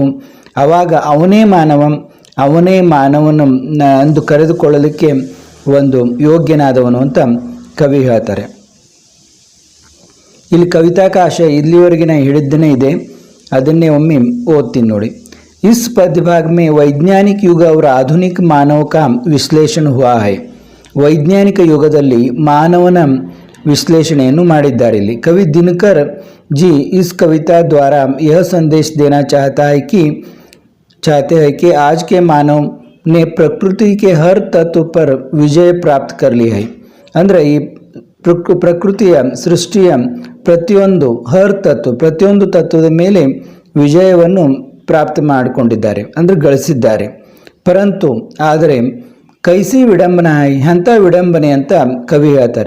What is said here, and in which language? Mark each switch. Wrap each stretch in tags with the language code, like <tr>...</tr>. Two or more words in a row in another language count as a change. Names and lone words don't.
<kn>ಆವಾಗ ಅವನೇ ಮಾನವನ ಅಂದು ಕರೆದುಕೊಳ್ಳಲಿಕ್ಕೆ ಒಂದು ಯೋಗ್ಯನಾದವನು ಅಂತ ಕವಿ ಹೇಳ್ತಾರೆ. ಇಲ್ಲಿ ಕವಿತಾಕಾಶ ಇಲ್ಲಿವರೆಗೆ ನಾನು ಹೇಳಿದ್ದೇನೆ ಇದೆ, ಅದನ್ನೇ ಒಮ್ಮೆ ಓದ್ತೀನಿ ನೋಡಿ.</kn> <hi>इस पद्य भाग में वैज्ञानिक युग और आधुनिक मानव का विश्लेषण हुआ है.</hi> <kn>ವೈಜ್ಞಾನಿಕ ಯುಗದಲ್ಲಿ ಮಾನವನ ವಿಶ್ಲೇಷಣೆಯನ್ನು ಮಾಡಿದ್ದಾರೆ. ಇಲ್ಲಿ ಕವಿ ದಿನಕರ್</kn> <hi>जी इस कविता द्वारा यह संदेश देना चाहते हैं कि आज के मानव ने प्रकृति के हर तत्व पर विजय प्राप्त कर ली है.</hi> <kn>ಅಂದರೆ ಈ ಪ್ರಕೃತಿಯ ಸೃಷ್ಟಿಯ ಪ್ರತಿಯೊಂದು ತತ್ವದ ಮೇಲೆ ವಿಜಯವನ್ನು ಪ್ರಾಪ್ತಿ ಮಾಡಿಕೊಂಡಿದ್ದಾರೆ, ಅಂದರೆ ಗಳಿಸಿದ್ದಾರೆ. ಪರಂತು ಆದರೆ</kn> <hi>कैसी विडंबना</hi> <kn>ಎಂಥ ವಿಡಂಬನೆ ಅಂತ ಕವಿ ಹೇಳ್ತಾರೆ.</kn>